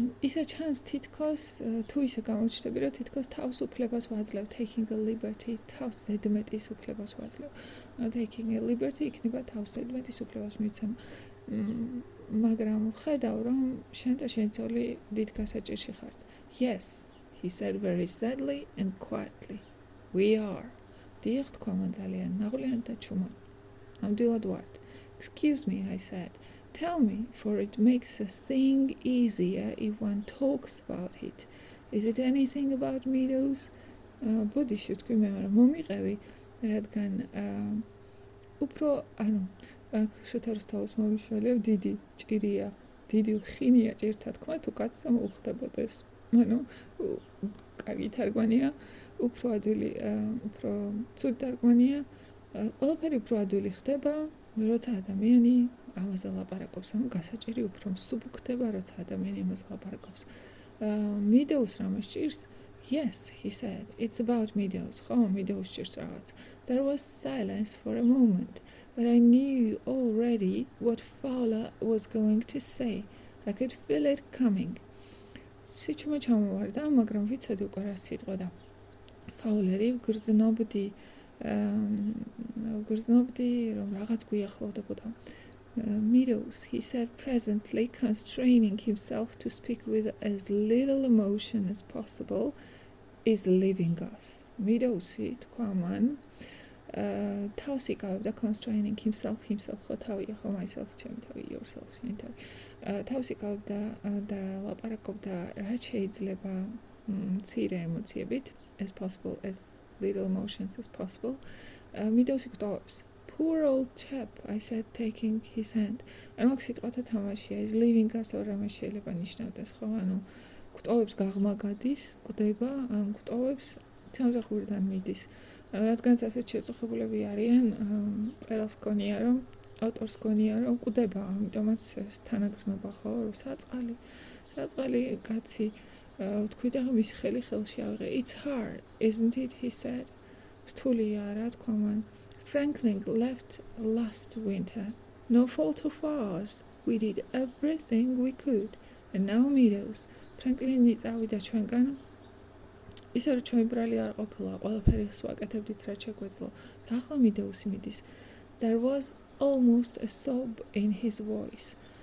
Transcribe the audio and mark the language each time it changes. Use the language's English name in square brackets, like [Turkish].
[Georgian] ისე ჩანს თითქოს თუ ისე გამოჩნდები, რომ თითქოს თავს უფლებას ვაძლევ, [English] taking a liberty, [Georgian] თავს ზედმეტის უფლებას ვაძლევ. [English] Taking a liberty [Georgian] იქნება თავს ზედმეტის უფლებას მივცემ. მაგრამ ხედავ, რომ შენ და შენი ძოლი დიდ გასაჭირში ხართ. [English] Yes, he said very sadly and quietly. We are. [Georgian] დიახ, თქვა მან ძალიან ნაღვლიანად და ჩუმად. ნამდვილად ვართ. [English] Excuse me, I said. Tell me, for it makes a thing easier if one talks about it. Is it anything about meadows? [Georgian] ბოდიში თქვი მე არა მომიყევი, რადგან უფრო, შოთა რუსთავის მომიშველებ, დიდი ჭირია, დიდი ლხინია ჭირთა თქვა, თუ კაცსა მოუხდებოდეს. კარგი თარგმანია, უფრო ადვილი, უფრო ცუდი თარგმანია, ყველაფერი უფრო ადვილი ხდება, როცა ადამიანი ამაზე ლაპარაკობს, გასაჭირი უფრო მსუბუქდება, როცა ადამიანი ამაზე ლაპარაკობს. Meadows რამეს ჭირს? [English] Yes, he said, it's about meadows. [Georgian] ხო, meadows ჭირს რაღაც. [English] There was silence for a moment, but I knew already what Fowler was going to say. I could feel it coming. [Georgian] სიჩუმე ჩამოვარდა, მაგრამ ვიცოდი უკვე რა სიტყოდა. Fowler-ი გრძნობდი, რომ რაღაც გვიახლოვდებოდა. [English] Meadows, he said presently, constraining himself to speak with as little emotion as possible, is leaving us. [Georgian] Meadows-ი თქვა მან, თავს იკავებდა, [English] constraining himself, [Georgian] ხო თავია, ხო myself, ჩემი თავი, yourself, შენი თავი. თავს იკავებდა და ლაპარაკობდა, რაც შეიძლება მცირე ემოციებით, as possible, [English] as little emotions as possible. [Georgian] Meadows-ი გვტოვებს. [English] Poor old chap, I said, taking his hand. [Georgian] აქ სიტყვათა თამაშია, [English] is leaving us [Georgian] or რამე შეიძლება ნიშნავდეს, ხო? გვტოვებს გაღმა გადის, გვდება, გვტოვებს სამსახურიდან მიდის. რადგანაც ასეთ შეწუხებულები არიან, წერალს გონია, რომ ავტორს გონია, რომ გვდება, ამიტომაც ეს თანაგრძნობა, ხო? საწყალი კაცი ვთქვი და მის ხელი ხელში ავიღე. [English] It's hard, isn't it? He said. [Georgian] რთულია რა თქვა მან. [English] Franklin left last winter. No fault of ours. We did everything we could. And now Meadows. [Georgian] Franklin-ი წავიდა ჩვენგან. ისე რომ ჩვენი ბრალი არ ყოფილა, ყველაფერი ვაკეთებდით რაც შეგვეძლო. და ახლა Meadows-ი მიდის. [English] There was almost a sob in his voice.